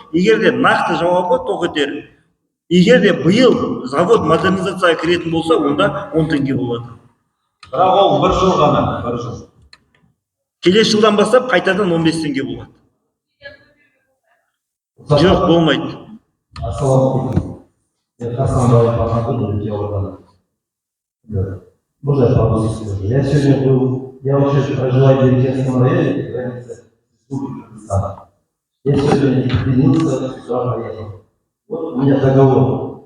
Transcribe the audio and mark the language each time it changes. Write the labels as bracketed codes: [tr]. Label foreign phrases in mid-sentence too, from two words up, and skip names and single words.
[kk] Егер де нақты жауабы тоқетер, егер де биыл завод модернизацияға кіретін болса, онда 10 теңге болады. Бірақ ол 1 жыл ғана, 1 жыл. Келесі жылдан бастап қайтадан 15 теңге болады. Жоқ, болмайды. Ассалаумалейкум. [ru] Я Хасан Баев Ахмадов, я Ургана. Да. Можно я по-русски скажу? Я сегодня был, я вообще проживаю в Еркенском районе, граница Республики Казахстан. Я сегодня не поделился, сюда поехал. Вот у меня договор.